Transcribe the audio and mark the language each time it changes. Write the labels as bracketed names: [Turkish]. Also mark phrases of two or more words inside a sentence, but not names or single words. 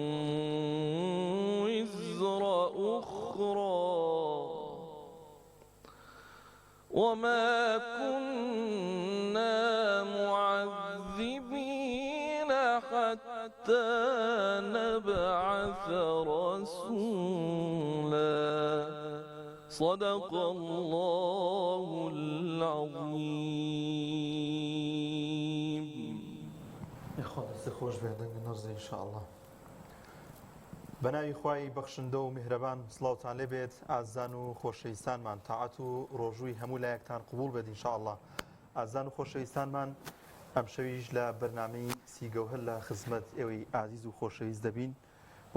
[Arabic] وزر أخرى وما كنا معذبين حتى نبعث رسولا صدق الله العظيم. [Central Kurdish] خۆ دەستی خۆش بێ دەنگ نەرزی ئینشاءالله. بەناوی خوای بەخشندە و میهرەبان سڵاوتان لێ بێت ئازان و خۆشەویستانمان تاعەت و ڕۆژووی هەموو لایەکتان قبول بێت ئینشاءالله. ئازان و خۆشەویستانمان ئەم شەویش لە بەرنامەی سیگەوهر لە خزمەت ئێوەی ئازیز و خۆشەویست دەبین بۆ